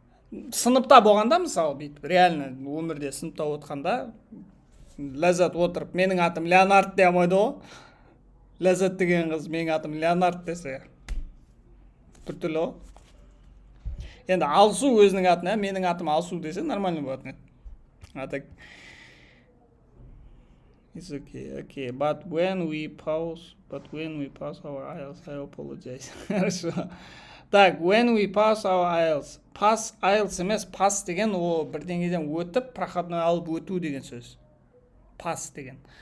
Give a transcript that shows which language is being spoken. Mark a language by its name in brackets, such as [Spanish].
[Kazakh] Сыныпта болғанда, мысалы, бүйтіп, реально өмірде сыныпта отқанда, Ләззат отырып, менің атым Леонард дей алмайды ғой. Ләззат деген қыз, менің атым Леонард десе, біртүрлі ғой. Енді алсу өзінің атына, менің атым алсу десе, нормально болатын еді. [Russian] А так, [English] it's okay, okay. But when we pass our IELTS, I apologize. Хорошо. Так, when we pass our IELTS. [Kazakh] Pass IELTS емес, pass деген о бірдеңеден өтіп, проходной алып өту деген сөз. Pass деген.